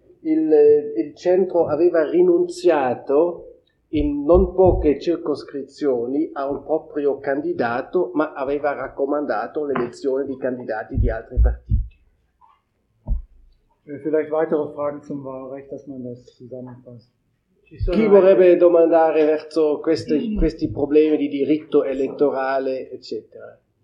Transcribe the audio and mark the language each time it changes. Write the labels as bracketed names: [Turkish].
[Italian] il centro aveva rinunziato in non poche circoscrizioni a un proprio candidato, ma aveva raccomandato l'elezione di candidati di altri partiti. [German] Vielleicht weitere Fragen zum Wahlrecht, dass man das zusammenfasst. [Italian] Chi vorrebbe domandare verso questi problemi di diritto elettorale, eccetera?